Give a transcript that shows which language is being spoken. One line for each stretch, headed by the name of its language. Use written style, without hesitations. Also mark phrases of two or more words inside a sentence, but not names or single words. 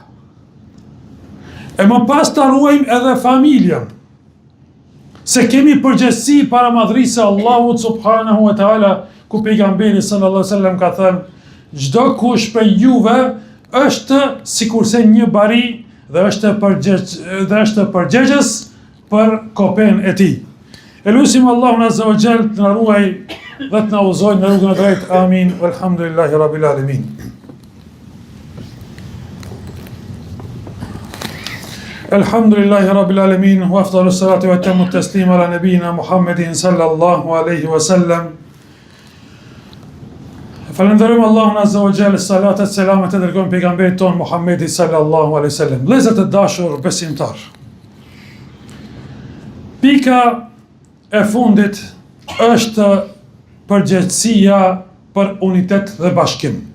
Albanian: E më pas ta ruajmë edhe familjen, se kemi përgjegjësi para madhrisë së Allahut
Arabic: سبحانه وتعالى,
Albanian: ku pejgamberi
Arabic: صلى الله عليه وسلم
Albanian: ka thënë, çdo kush prej juve është sikurse një bari dhe është përgjegjës për kopen e tij. Elusim Allahun
Arabic: عز وجل
Albanian: të na ruaj dhe të na udhëzojë në rrugën e drejtë. Amin.
Arabic: والحمد لله رب العالمين. الحمد لله رب العالمين وأفضل الصلاة وأتم التسليم على نبينا محمد صلى الله عليه وسلم.
Albanian: Falenderojmë Allahun
Arabic: عز وجل,
Albanian: salatat e selamet e dërgojmë pejgamberit ton Muhammedin
Arabic: صلى الله عليه وسلم.
Albanian: Vëllezër të dashur besimtar, pika e fundit është përgjegjësia për unitet dhe bashkim.